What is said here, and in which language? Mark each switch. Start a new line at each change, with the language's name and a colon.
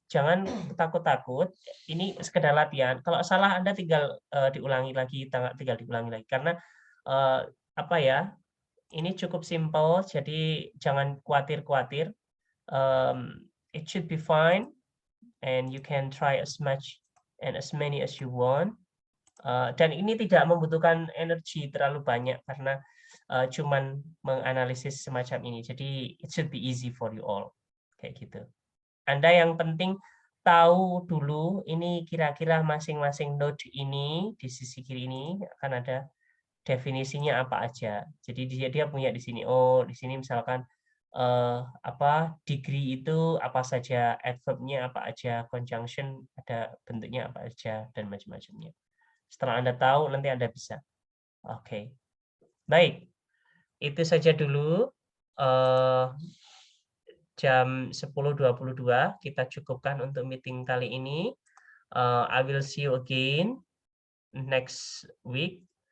Indonesian: Jangan takut-takut. Ini sekedar latihan. Kalau salah Anda tinggal diulangi lagi, tinggal diulangi lagi. Karena apa ya? Ini cukup simple. Jadi jangan khawatir-khawatir.
English: It should be fine, and you can try as much and as many as you want.
Indonesian: Dan ini tidak membutuhkan energi terlalu banyak karena cuman menganalisis semacam ini. Jadi
English: it should be easy for you all,
Indonesian: kayak gitu. Anda yang penting tahu dulu ini kira-kira masing-masing node ini di sisi kiri ini akan ada definisinya apa aja. Jadi dia punya di sini. Oh, di sini misalkan apa degree itu apa saja, adverb-nya apa aja, conjunction ada bentuknya apa aja dan macam-macamnya. Setelah Anda tahu nanti Anda bisa. Oke. Baik. Itu saja dulu jam 10.22 kita cukupkan untuk meeting kali ini.
English: I will see you again next week.